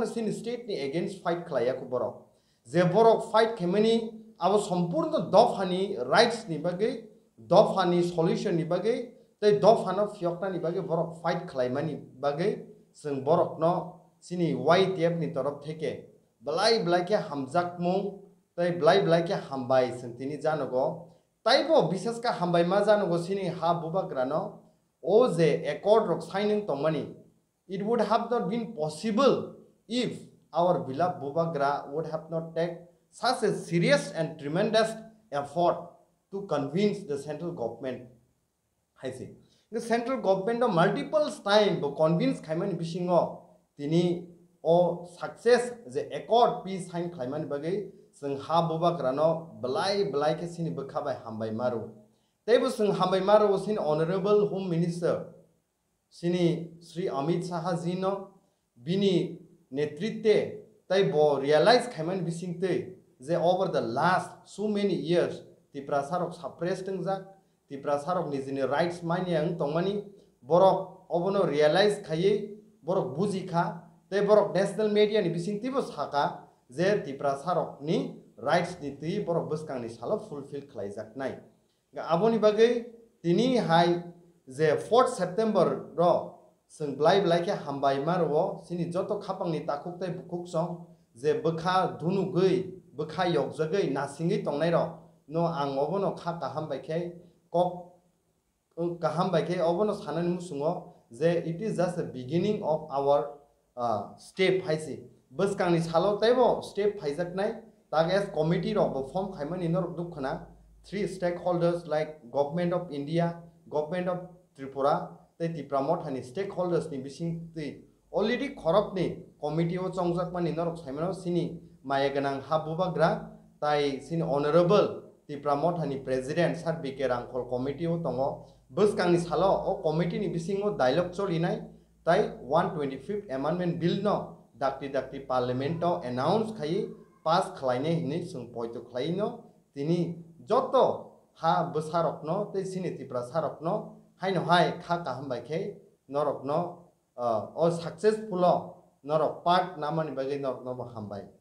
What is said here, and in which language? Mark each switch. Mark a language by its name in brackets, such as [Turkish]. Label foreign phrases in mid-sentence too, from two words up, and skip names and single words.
[Kok Borok] sini state ni [English] against fight [Kok Borok] khlaiyako borok je borok fight khemani abo sampurno dofani rights ni bagai dofani solution ni bagai tei dofano fyokna ni bagai borok fight khlaimani bagai sung borok no sini YTF ni [Bangla] torof theke [Kok Borok] blai ke hamjakmung tei blai ke hambai sung tini janogo taibo bisas ka hambai ma janogo sini ha bubagrano o je accord rok signing tongmani [English] it would have not been possible if our beloved [Kok Borok] bubagra [English] would have not take such a serious and tremendous effort to convince the central government I see the central government of multiple time [Kok Borok] bo convince khaimani bisingo tini o success je accord [English] peace sign [Kok Borok] khaimani bagai sung ha bubagrano blai ke sini bkhabai hambai maru teibo sung hambai maru sini [English] honorable home minister [Kok Borok] sini Sri Amit Shah ji no bini netritwe taibo realize khaimani bisingte je [English] over the last so many years [Kok Borok] tiprasarok suppressed jak tiprasarok nijini rights mani ang tongmani borok obono realize khaye borok buji kha tei borok [English] national media [Kok Borok] ni bisingtibo saka je tiprasarok ni rights ni tui borok buskang ni salo fulfill khlaijak nai aboni bagai tini hai je 4 September ro sung blai ke hambai marwo sini joto khapang ni takuk tai bukuk song je bkha dhunu gei bkha yok jagai nasingi tongnai ro no ang obono kha kaham bai khai kok kaham bai khai obono sanani musungo je [English] it is just the beginning of our step [Kok Borok] haisi buskang ni salo taibo step haijak nai tages committee ro form khaimani nor dukhana 3 [English] stakeholders like government of India government of Tripura [Kok Borok] tei Tipramot hani stakeholders ni bising tei already khorok ni committee o chongjak mani norok saimano sini mayaganang habubagra tai sini honorable Tipramot hani president sar BK Rangkhol committee o tongo buskang ni salo o committee ni bisingo dialogue cholinai tai [English] 125th amendment bill [Kok Borok] no dakti parliament o announce khai pass khlaine hini sung poito khlaino tini joto ha bsarok no tei sini tipra sarok no haino hai kha kaham bai khai norok no o successful norok part namani bagai norok no hambai